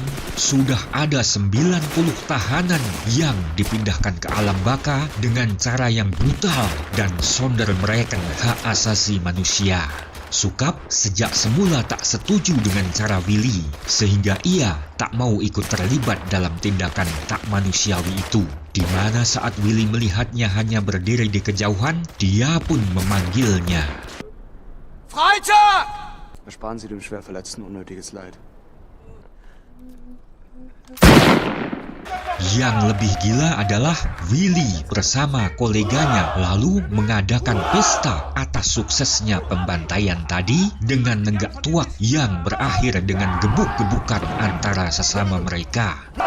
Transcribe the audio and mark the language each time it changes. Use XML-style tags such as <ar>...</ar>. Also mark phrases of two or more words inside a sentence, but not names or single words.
<id>Sudah ada 90 tahanan yang dipindahkan ke alam baka dengan cara yang brutal dan sonder merayakan hak asasi manusia. Sukap sejak semula tak setuju dengan cara Willy, sehingga ia tak mau ikut terlibat dalam tindakan tak manusiawi itu. Di mana saat Willy melihatnya hanya berdiri di kejauhan, dia pun memanggilnya.</id> <de>Freitag! Ersparen Sie dem Schwerverletzten unnötiges Leid.</de> <id>Yang lebih gila adalah Willy bersama koleganya lalu mengadakan pesta atas suksesnya pembantaian tadi dengan nenggak tuak yang berakhir dengan gebuk-gebukan antara sesama mereka.</id>